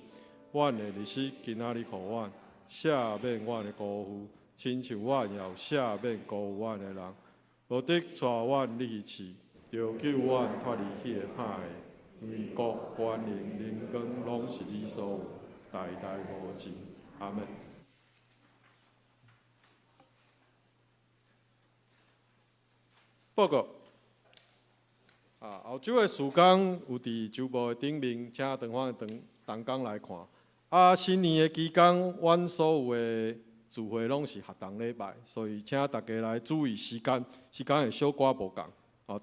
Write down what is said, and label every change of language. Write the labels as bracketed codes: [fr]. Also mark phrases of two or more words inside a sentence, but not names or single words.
[nan] 阮的日子今仔日互阮，赦免阮的辜负，亲像阮也有赦免辜负阮的人。无得带阮入去试，就救阮脱离迄个歹的，因为国、权、力、荣光，拢是你所有。代代无尽，阿门。报告。后周的事工有伫周报的顶面，请长方同工来看。新年的期间，阮所有的聚会拢是学堂礼拜，所以请大家来注意时间会小可无共。